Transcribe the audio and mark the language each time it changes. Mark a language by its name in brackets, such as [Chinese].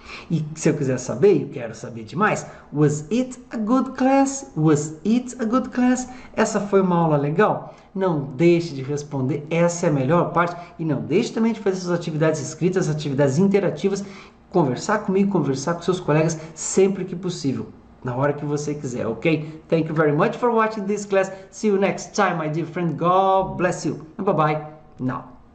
[Portuguese] E se eu quiser saber, eu quero saber demais, [English] was it a good class? Was it a good class? [Portuguese] Essa foi uma aula legal? Não deixe de responder, essa é a melhor parte. E não deixe também de fazer suas atividades escritas, atividades interativas, conversar comigo, conversar com seus colegas sempre que possível. Na hora que você quiser, ok? [English] Thank you very much for watching this class. See you next time, my dear friend. God bless you. Bye-bye. Now.